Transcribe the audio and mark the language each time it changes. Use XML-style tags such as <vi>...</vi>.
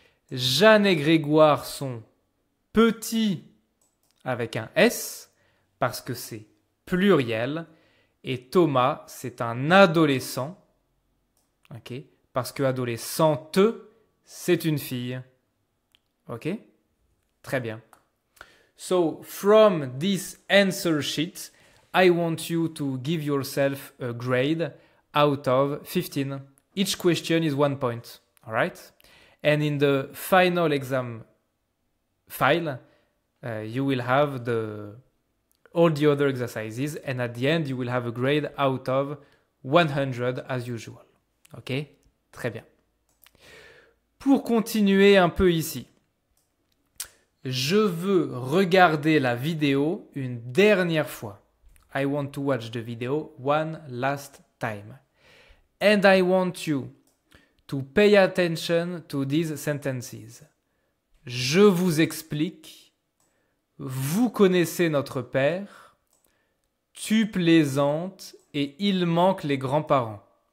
<fr>Jeanne et Grégoire sont petits avec un S, parce que c'est pluriel. Et Thomas, c'est un adolescent, ok, parce que adolescente, c'est une fille. Ok? Très bien.</fr> <en>So, from this answer sheet, I want you to give yourself a grade out of 15. Each question is 1 point. All right? And in the final exam file, you will have all the other exercises, and at the end, you will have a grade out of 100 as usual.</en> <fr>Ok? Très bien. Pour continuer un peu ici, je veux regarder la vidéo une dernière fois.</fr> <en>I want to watch the video one last time. And I want you to pay attention to these sentences.</en> <fr>Je vous explique. Vous connaissez notre père. Tu plaisantes et il manque les grands-parents.</fr>